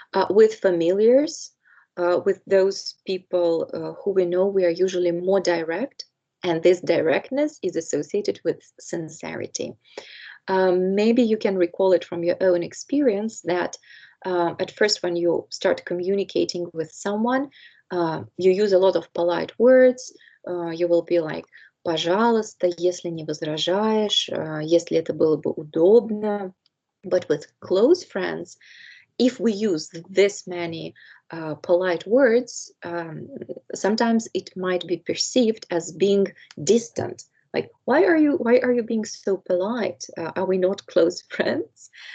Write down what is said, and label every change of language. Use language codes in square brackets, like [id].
[en] With familiars, with those people who we know, we are usually more direct, and this directness is associated with sincerity. Maybe you can recall it from your own experience that at first, when you start communicating with someone, you use a lot of polite words. You will be like, [ru] пожалуйста, если не возражаешь, если это было бы удобно. [en] But with close friends, if we use this many polite words, sometimes it might be perceived as being distant. Like, why are you being so polite? Are we not close friends?